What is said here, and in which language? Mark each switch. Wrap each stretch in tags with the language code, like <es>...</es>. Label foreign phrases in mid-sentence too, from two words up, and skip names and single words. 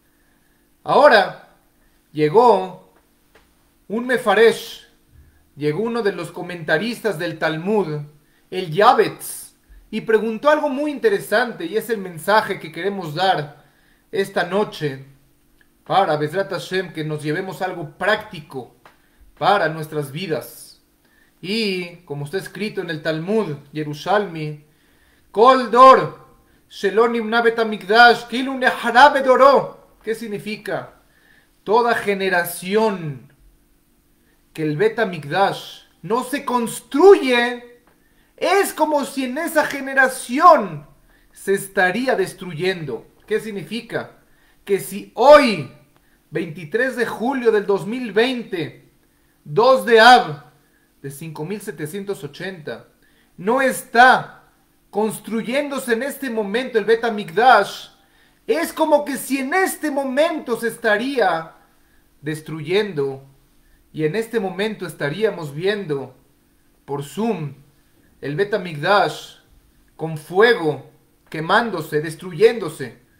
<es>Ahora llegó un mefaresh, llegó uno de los comentaristas del Talmud, el Yavetz, y preguntó algo muy interesante, y es el mensaje que queremos dar esta noche para</es> <he>בעזרת השם,</he> <es>que nos llevemos algo práctico para nuestras vidas. Y como está escrito en el Talmud Yerushalmi,</es> <he>כל דור שלא נבנה בית המקדש כאילו נחרב בדורו.</he> <es>¿Qué significa? Toda generación que el</es> <he>בית המקדש</he> <es>no se construye, es como si en esa generación se estaría destruyendo. ¿Qué significa? Que si hoy, 23 de julio del 2020, 2 de Av de 5780, no está construyéndose en este momento el</es> <he>בית המקדש,</he> <es>es como que si en este momento se estaría destruyendo, y en este momento estaríamos viendo por Zoom el</es> <he>בית המקדש</he> <es>con fuego, quemándose, destruyéndose.</es>